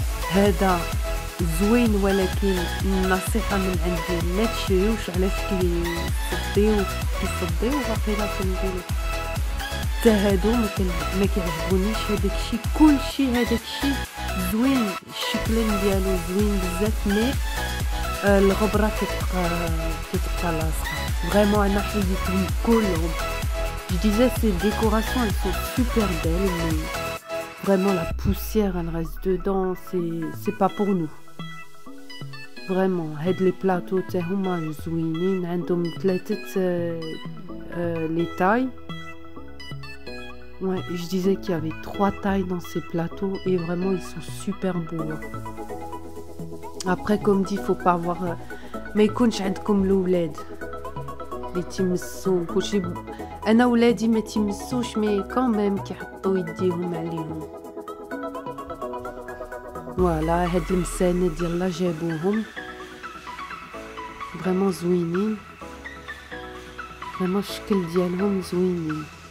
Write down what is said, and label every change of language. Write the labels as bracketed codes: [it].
[ar] هذا زوين، ولكن النصيحه من عندي ما تشريوش، علاش كيصديو واقيلا كنقولوا حتى هادو ما كيعجبونيش. هذاك الشيء كلشي هذاك الشيء زوين، الشكلين ديالو زوين بزاف، مي الغبره كتبقى لاصقه. فريمون انا حيدتهم كلهم. [fr] Je disais ces décorations elles sont super belles, mais vraiment la poussière elle reste dedans, c'est pas pour nous. [ar] Vraiment هاد لي بلاطو تا هما زوينين، عندهم 3 [fr] les tailles. Ouais, je disais qu'il y avait 3 tailles dans ces plateaux et vraiment ils sont super beaux. Après comme dit, faut pas avoir [ar] ما يكونش عندكم الاولاد اللي تيمسوا كلشي. انا ولادي ما تيمسوش، مي كوميم كيحطوا يديهم عليهم. فوالا هاد المساند يلا جابوهم فريمون زوينين، فريمون الشكل ديالهم زوينين.